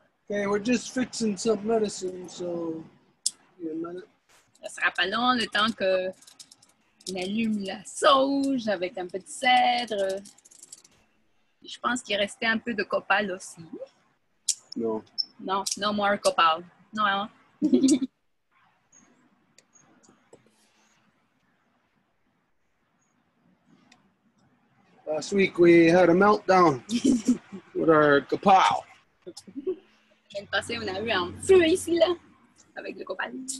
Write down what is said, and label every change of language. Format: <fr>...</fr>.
<en>Okay, we're just fixing some medicine, so give me a minute.</en> <fr>Ça sera pas long, le temps que on allume la sauge avec un peu de cèdre. Je pense qu'il restait un peu de copal aussi.</fr> <en>No. Non, no more copal. Non. Last week we had a meltdown with our kapow.</en> <fr>La semaine passée, on a eu un feu ici, là, avec le copal.</fr>